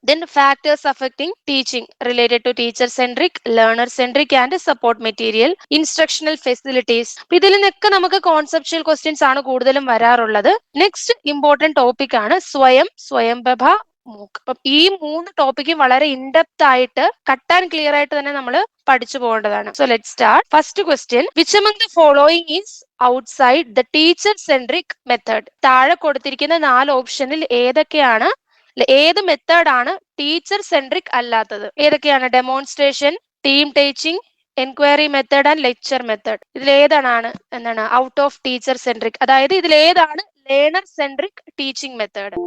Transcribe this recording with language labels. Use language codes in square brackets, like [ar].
[en] Then factors affecting teaching related to teacher centric, learner centric and support material, instructional facilities. [ml] ഇതിൽ നിന്നൊക്കെ നമുക്ക് conceptual questions ആണ് കൂടുതലും വരാറുള്ളത്. [en] next important topic [ml] ആണ് സ്വയംപ്രഭ, മൂക്ക്. അപ്പം ഈ 3 ടോപ്പിക്കും വളരെ ഇൻഡെപ്ത് ആയിട്ട് [en] cut and clear [ml] ആയിട്ട് തന്നെ നമ്മൾ പഠിച്ചു പോകേണ്ടതാണ്. [en] So let start. First question, which among the following is outside the teacher centric method? [ml] താഴെ കൊടുത്തിരിക്കുന്ന 4 ഓപ്ഷനിൽ ഏതൊക്കെയാണ്, ഏത് മെത്തേഡ് ആണ് ടീച്ചർ സെൻട്രിക് അല്ലാത്തത്? ഏതൊക്കെയാണ്? [en] Demonstration, team teaching, enquiry method and lecture method. [ml] ഇതിൽ ഏതാണ് [en] out of teacher centric, [ml] അതായത് ഇതിൽ ഏതാണ് ലേണർ സെൻട്രിക് ടീച്ചിങ് മെത്തേഡ്?